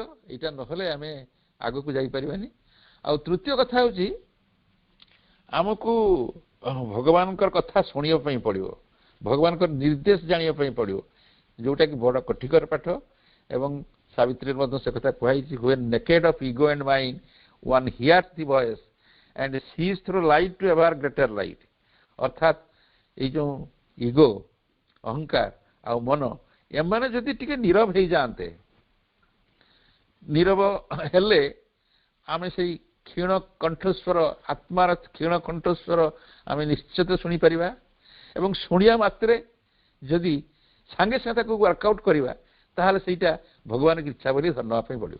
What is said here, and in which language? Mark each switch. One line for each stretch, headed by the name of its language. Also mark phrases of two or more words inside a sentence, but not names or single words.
Odia: ଏଇଟା ନହେଲେ ଆମେ ଆଗକୁ ଯାଇପାରିବାନି। ଆଉ ତୃତୀୟ କଥା ହେଉଛି ଆମକୁ ଭଗବାନଙ୍କର କଥା ଶୁଣିବା ପାଇଁ ପଡ଼ିବ, ଭଗବାନଙ୍କର ନିର୍ଦ୍ଦେଶ ଜାଣିବା ପାଇଁ ପଡ଼ିବ, ଯେଉଁଟାକି ବଡ଼ କଠିକର ପାଠ। ଏବଂ ସାବିତ୍ରୀରେ ମଧ୍ୟ ସେ କଥା କୁହାଯାଇଛି,
English: when naked of ego and mind one hears the voice and sees through light to ever greater light।
Odia: ଅର୍ଥାତ୍ ଏଇ ଯେଉଁ ଇଗୋ, ଅହଙ୍କାର ଆଉ ମନ ଏମାନେ ଯଦି ଟିକେ ନୀରବ ହେଇଯାଆନ୍ତେ, ନୀରବ ହେଲେ ଆମେ ସେଇ କ୍ଷୀଣ କଣ୍ଠସ୍ୱର, ଆତ୍ମାର କ୍ଷୀଣ କଣ୍ଠସ୍ୱର ଆମେ ନିଶ୍ଚିତ ଶୁଣିପାରିବା ଏବଂ ଶୁଣିବା ମାତ୍ରେ ଯଦି ସାଙ୍ଗେ ସାଙ୍ଗେ ତାକୁ ୱାର୍କଆଉଟ୍ କରିବା ତାହେଲେ ସେଇଟା ଭଗବାନଙ୍କ ଇଚ୍ଛା ବୋଲି ନେବା ପାଇଁ ପଡ଼ିବ।